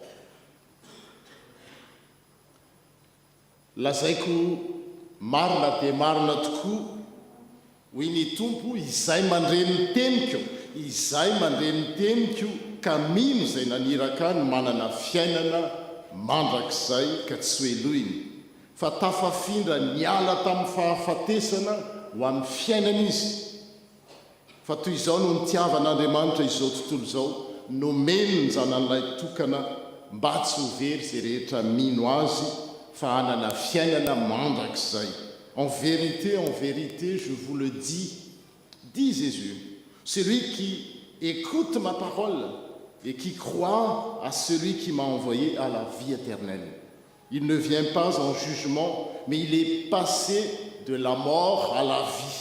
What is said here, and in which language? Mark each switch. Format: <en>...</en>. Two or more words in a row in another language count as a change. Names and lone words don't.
<mg>Lazaiko marina dia marina tokoa hoy ny Tompo, izay mandreny ny teniko, izay mandreny ny teniko, ka mino izay naniraka ny manana fiainana mandrakizay ka tsy hoelohiny, fa tafafindra niala tamin'ny fahafatesana ho amin'ny fiainana izy. Fa toy izao no nitiavan'Andriamanitra izao tontolo izao, nomeny ny zanan'ilay tokana mba tsy ho very izay rehetra mino azy, fa hanana fiainana mandrakizay.</mg> <fr>En vérité, je vous le dis, dit Jésus, celui qui écoute ma parole et qui croit à celui qui m'a envoyé à la vie éternelle. Il ne vient pas en jugement, mais il est passé de la mort à la vie.</fr>